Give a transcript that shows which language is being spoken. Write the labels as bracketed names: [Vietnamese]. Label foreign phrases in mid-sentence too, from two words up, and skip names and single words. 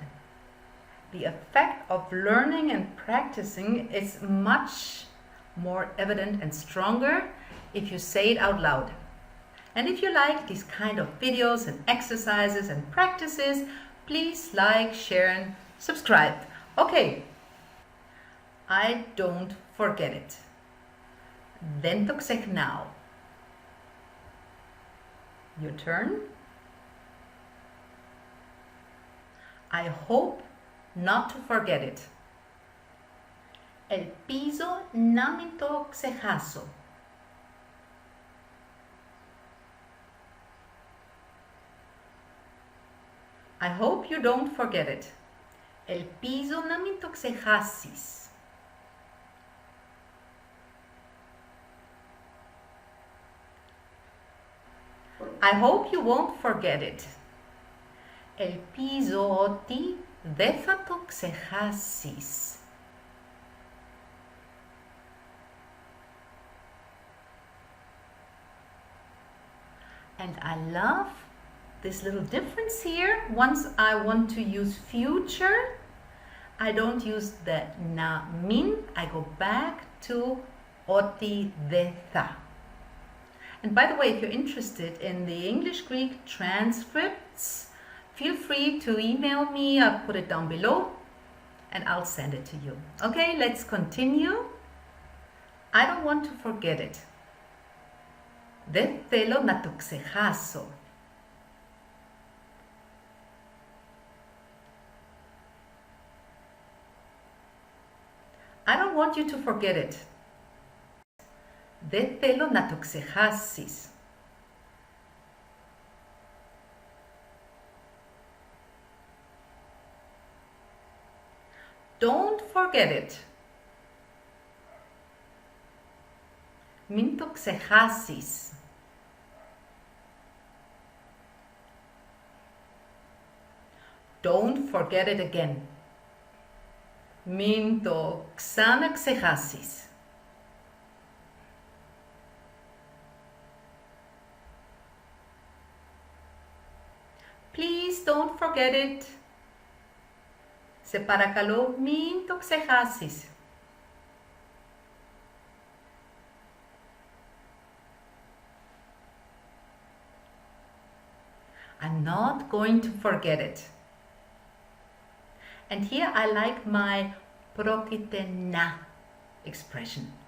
[English] The effect of learning and practicing is much more evident and stronger if you say it out loud. And if you like these kind of videos and exercises and practices, please like, share, and subscribe. Okay, I don't forget it. [Greek] Δεν το ξεχνάω. [English] Your turn. I hope not to forget it. [Greek] Ελπίζω να μην το ξεχάσω. [English] I hope you don't forget it. [Greek] Ελπίζω να μην το ξεχάσεις. [English] I hope you won't forget it. [Greek] Ελπίζω ότι δεν θα το ξεχάσεις. [English] And I love this little difference here. Once I want to use future, I don't use the [Greek] να μην. [English] I go back to [Greek] ότι δεν θα. [English] And by the way, if you're interested in the English-Greek transcripts, feel free to email me. I'll put it down below and I'll send it to you. Okay, let's continue. I don't want to forget it. [Greek] Δεν θέλω να το ξεχάσω. [English] I don't want you to forget it. [Greek] Δεν θέλω να το ξεχάσεις. [English] Don't forget it. [Greek] Μην το ξεχάσεις. [English] Don't forget it again. [Greek] Μην το ξαναξεχάσεις. [English] Please don't forget it. [Greek] Σε παρακαλώ, μην το ξεχάσεις. [English] I'm not going to forget it. And here I like my [Greek] πρόκειται να [English] expression.